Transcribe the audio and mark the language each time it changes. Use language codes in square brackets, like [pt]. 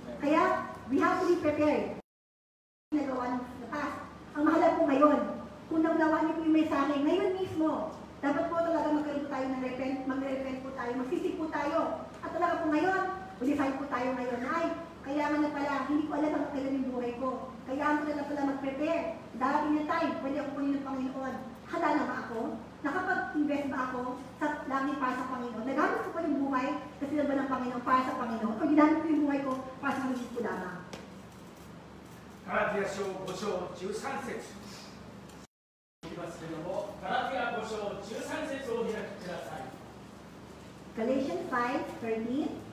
[tl] Kaya, [en] we have to be prepared. [tl] Nagawa ng past. Ang mahalaga po ngayon, kung naglawa niyo po yung mensahe, ngayon mismo, dapat po talaga magkaroon tayo ng mag-repent po tayo, magsisip po tayo. At talaga po ngayon, decide po tayo ngayon, ay, kaya na pala, hindi ko alam ang kailan yung buhay ko. Kaya ko na pala mag-prepare. Darating na time, pwede ako punin ng Panginoon. Handa na ba ako? Nakapag-invest ba ako sa langit para sa Panginoon? Nagamit ko pa yung buhay kasi na ba ng Panginoon para sa Panginoon? O ginamit ko yung buhay ko para sa Panginoon ko lamang? [ja] ガラティア書5章13節いきますけれども、ガラティア5章13節をお開きください。 [en] Galatians 5:13.